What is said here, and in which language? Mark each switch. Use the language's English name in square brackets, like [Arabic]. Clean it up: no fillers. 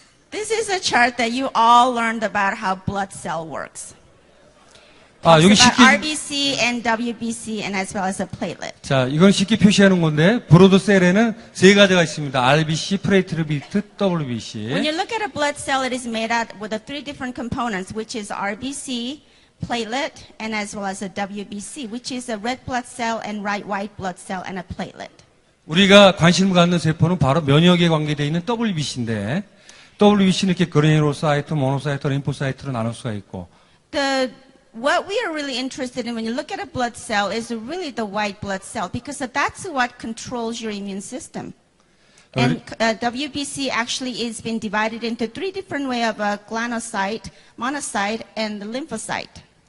[English] This is a chart that you all learned about how blood cell works. [Korean] 여기 [English] About [Korean] 쉽게, [English] RBC and WBC and as well as a platelet. [Korean] 자, 이건 쉽게 표시하는 건데, 브로드셀에는 세 가지가 있습니다. RBC, 플레이트리트, WBC. [English] When you look at a blood cell, it is made out with the three different components, which is RBC, platelet, and as well as a WBC, which is a red blood cell and white blood cell and a platelet. [Korean] 우리가 관심을 갖는 세포는 바로 면역에 관계되어 있는 WBC인데, WBC는 이렇게 그레니로사이트, 모노사이트, 림포사이트로 나눌 수가 있고, [English] What we are really interested in when you look at a blood cell is really the white blood cell, because that's what controls your immune system. And WBC actually is been divided into three different ways of glanocyte, monocyte, and the lymphocyte.